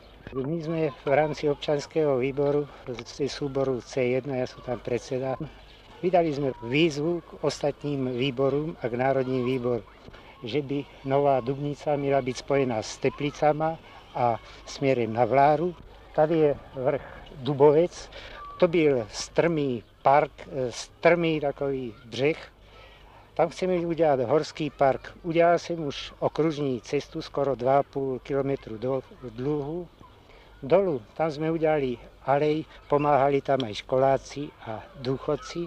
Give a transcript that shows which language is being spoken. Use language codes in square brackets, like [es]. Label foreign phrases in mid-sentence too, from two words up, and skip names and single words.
[sk] My sme v rámci občanského výboru z súboru C1, ja som tam predseda, vydali sme výzvu k ostatným výborom a k národním výborom, že by Nová Dubnica mala byť spojená s Teplicama a smerom na Vláru, tady je vrch Dubovec. [cs] To byl strmý park, strmý takový břeh. Tam chceme udělat horský park. Udělal jsem už okružní cestu skoro 2,5 kilometru dlouhou. Dolu, tam jsme udělali alej, pomáhali tam aj školáci a důchodci.